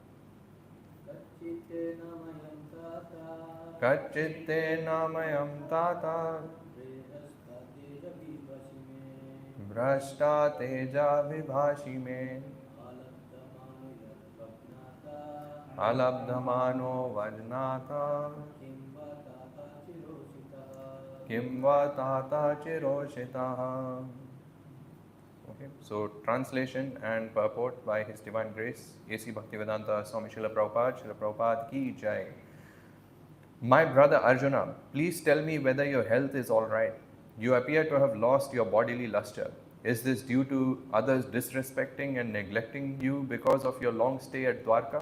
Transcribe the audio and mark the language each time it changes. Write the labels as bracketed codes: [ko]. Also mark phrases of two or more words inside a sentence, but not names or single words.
[sa] Kachitte namayam tata Bhrashta teja vibhashi me Alabdhamano vajnatha Kimva tata chiroshita. [en] Okay, so translation and purport by His Divine Grace, A.C. Bhaktivedanta Swami Srila Prabhupada [hi] ki jai. [en] My brother Arjuna, please tell me whether your health is all right. You appear to have lost your bodily luster. Is this due to others disrespecting and neglecting you because of your long stay at Dwarka?